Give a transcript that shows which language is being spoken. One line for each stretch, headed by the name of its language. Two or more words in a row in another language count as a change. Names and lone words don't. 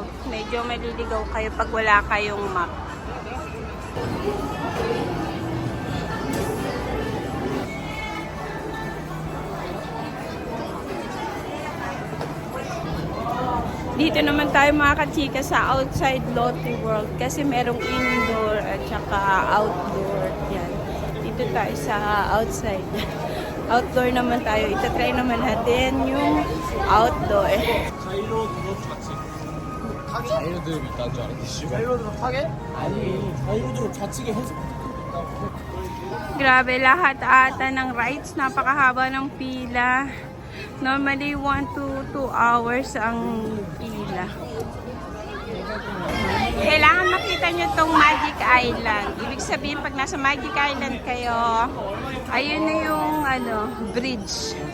Filipino: Medyo maliligaw kayo pag wala kayong map. Dito naman tayo mga kachika sa outside Lotte World kasi merong indoor at saka outdoor. Yan. Dito tayo sa outside. Outdoor naman tayo. Itatry naman natin yung outdoor.
Korean: 자이로드롭 있다는 줄 알았지. 자이로드롭 타게? 아니, 자이로드롭 좌측에 해서.
Filipino: Grabe, lahat ata ng rides. Napakahaba ng pila. Normally,
English: 1 to 2 hours
Filipino: ang pila. Kailangan makita nyo tong Magic Island. Ibig sabihin, pag nasa Magic Island kayo, ayun na yung bridge.